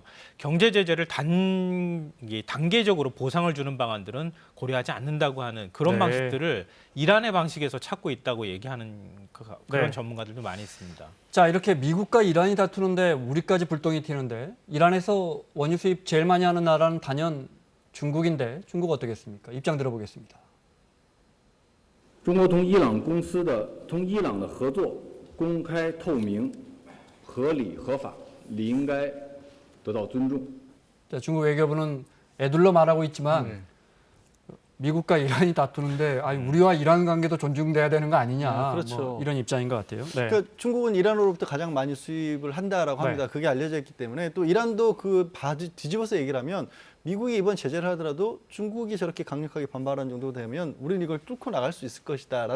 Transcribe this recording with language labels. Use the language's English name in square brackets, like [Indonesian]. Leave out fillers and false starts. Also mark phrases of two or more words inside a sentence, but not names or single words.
[Korean] 경제 제재를 단계적으로 보상을 주는 방안들은 고려하지 않는다고 하는 그런 네. 방식들을 이란의 방식에서 찾고 있다고 얘기하는 그런 네. 전문가들도 많이 있습니다. 자, 이렇게 미국과 이란이 다투는데 우리까지 불똥이 튀는데 이란에서 원유 수입 제일 많이 하는 나라는 단연 중국인데 중국 어떻겠습니까? 입장 들어보겠습니다. [Chinese] 中国同伊朗的合作公开透明、合理合法，理应该得到尊重。 [Korean] 자, 중국 외교부는 애둘러 말하고 있지만 미국과 이란이 다투는데 우리와 이란 관계도 존중돼야 되는 거 아니냐 그렇죠. 뭐 이런 입장인 것 같아요. 네. 그러니까 중국은 이란으로부터 가장 많이 수입을 한다라고 합니다. 네. 그게 알려져 있기 때문에 또 이란도 그 뒤집어서 얘기를 하면 미국이 이번 제재를 하더라도 중국이 저렇게 강력하게 반발하는 정도 되면 우리는 이걸 뚫고 나갈 수 있을 것이다라는